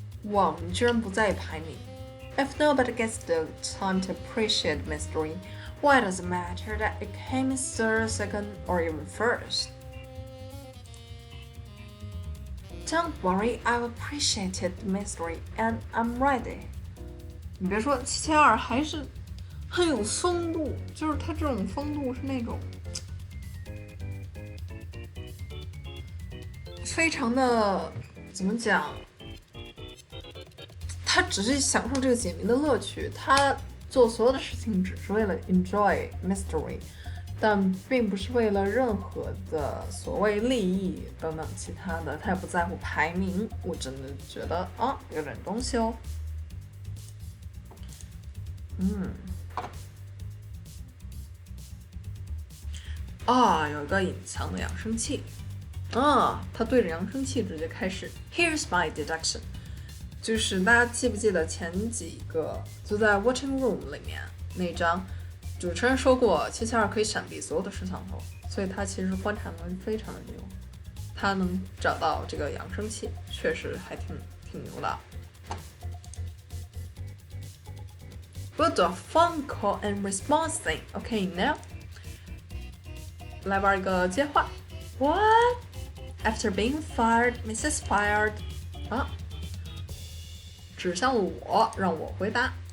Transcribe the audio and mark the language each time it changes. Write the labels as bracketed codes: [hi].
[zh] 哇，你居然不在意排名 [en] If nobody gets the time to appreciate mystery, why does it matter that it came in third, second, or even first? Don't worry, I've appreciated the mystery and I'm ready. [zh] 你别说，772还是很有风度，就是他这种风度是那种非常的怎么讲？他只是享受这个解谜的乐趣，他做所有的事情只是为了 [en] enjoy mystery， [zh] 但并不是为了任何的所谓利益等等其他的，他也不在乎排名。我真的觉得有点东西哦。有一个隐藏的扬声器。他对着扬声器直接开始 [en] Here's my deduction。 [zh] 就是大家记不记得前几个就在 watching room 里面那张，主持人说过772可以闪避所有的摄像头，所以他其实观察能力非常的牛，他能找到这个扬声器，确实还挺牛的。 [en] We'll do a phone call and response thing. Okay, now. [zh] 来玩一个接话。 [en] What? After being fired, Mrs. Fired. [zh] 啊，指向我，让我回答。